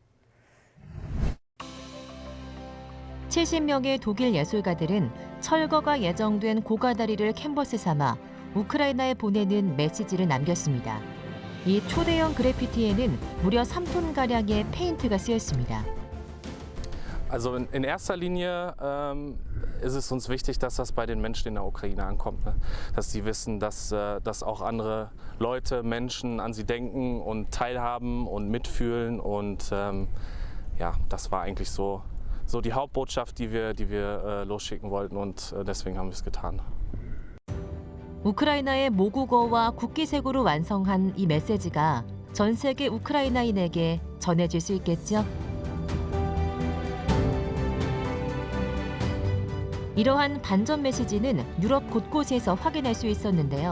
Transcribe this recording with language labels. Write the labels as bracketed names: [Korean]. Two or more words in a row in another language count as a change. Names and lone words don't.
[Korean] 70명의 독일 예술가들은 철거가 예정된 고가다리를 캔버스 삼아 우크라이나에 보내는 메시지를 남겼습니다. 이 초대형 그래피티에는 무려 3톤가량의 페인트가 쓰였습니다. [German] Also in erster Linie ist es uns wichtig, dass das bei den Menschen in der Ukraine ankommt. Ne? Dass sie wissen, dass auch andere Leute, Menschen an sie denken und teilhaben und mitfühlen. Und ja, das war eigentlich so die Hauptbotschaft, die wir losschicken wollten, und deswegen haben wir es getan. [Korean] 우크라이나의 모국어와 국기색으로 완성한 이 메시지가 전 세계 우크라이나인에게 전해질 수 있겠죠? 이러한 반전 메시지는 유럽 곳곳에서 확인할 수 있었는데요.